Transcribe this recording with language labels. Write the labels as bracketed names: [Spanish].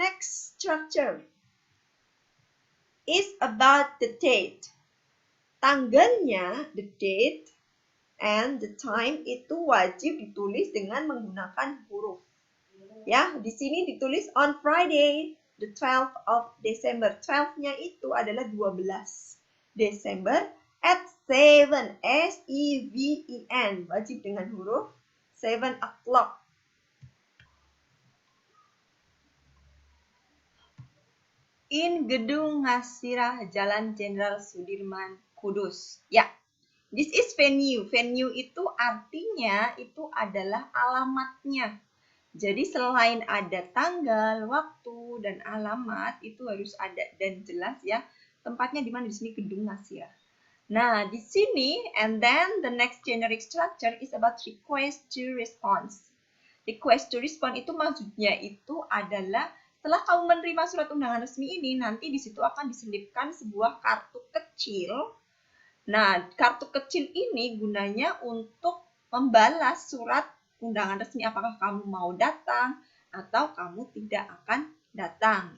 [English] Next structure is about the date. [Indonesian] Tanggalnya, [English] the date, and the time [Indonesian] itu wajib ditulis dengan menggunakan huruf. Ya, di sini ditulis [English] on Friday, the 12th of December. [Indonesian] 12-nya itu adalah 12 Desember at 7, S-E-V-E-N. Wajib dengan huruf 7 o'clock. [English] In Gedung Ngasirah, Jalan Jenderal Sudirman, Kudus. [Indonesian] Ya, [English] this is venue. [Indonesian] Venue itu artinya itu adalah alamatnya. Jadi selain ada tanggal, waktu, dan alamat, itu harus ada dan jelas ya. Tempatnya di mana? Di sini gedung Nasir. Nah, di sini, [English] and then the next generic structure is about request to response. [Indonesian] Request to respond itu maksudnya itu adalah setelah kamu menerima surat undangan resmi ini, nanti di situ akan diselipkan sebuah kartu kecil. Nah, kartu kecil ini gunanya untuk membalas surat undangan resmi, apakah kamu mau datang atau kamu tidak akan datang.